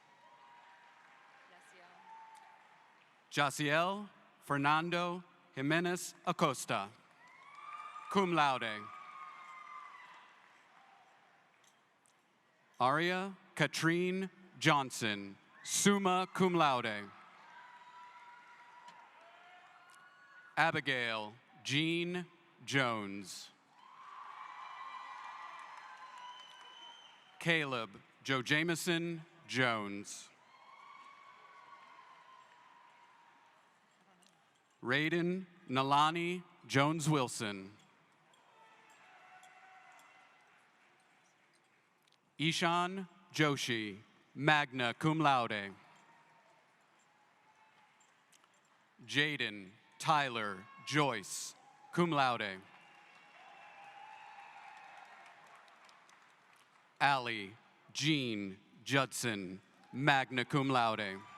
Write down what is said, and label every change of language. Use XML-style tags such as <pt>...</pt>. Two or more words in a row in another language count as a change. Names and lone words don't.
<en>Jaciel Fernando Jimenez Acosta,</en> <la>cum laude.</la> <en>Aria Katrine Johnson,</en> <la>summa cum laude.</la> <en>Abigail Jean Jones. Caleb Joe Jameson Jones. Raiden Nalani Jones Wilson. Ishan Joshi,</en> <la>magna cum laude.</la> <en>Jaden Tyler Joyce,</en> <la>cum laude.</la> <en>Allie Jean Judson,</en> <la>magna cum laude.</la>